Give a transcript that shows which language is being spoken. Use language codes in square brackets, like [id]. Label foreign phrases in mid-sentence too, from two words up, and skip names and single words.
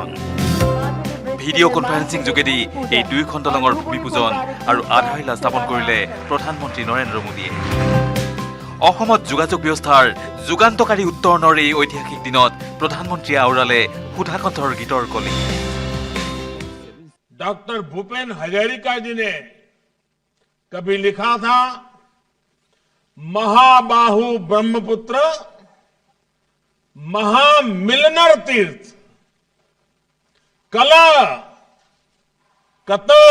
[as] ভিডিঅ' কনফাৰেন্সিং যোগেদি এই দুয়োখন দলঙৰ ভূমিপূজন আৰু আধাৰশিলা স্থাপন কৰিলে প্ৰধানমন্ত্ৰী নৰেন্দ্ৰ মোদীয়ে। অসমত যোগাযোগ ব্যৱস্থাৰ যুগান্তকাৰী উত্তৰণৰ এই ঐতিহাসিক দিনত প্ৰধানমন্ত্ৰীয়ে আওৰালে সুধাকণ্ঠৰ গীতৰ কলি। [hi] डॉक्टर भूपेन हजारिका जी ने कभी लिखा था, [as] মহাবাহু ব্ৰহ্মপুত্ৰ মহামিলনৰ তীৰ্থ কলা কত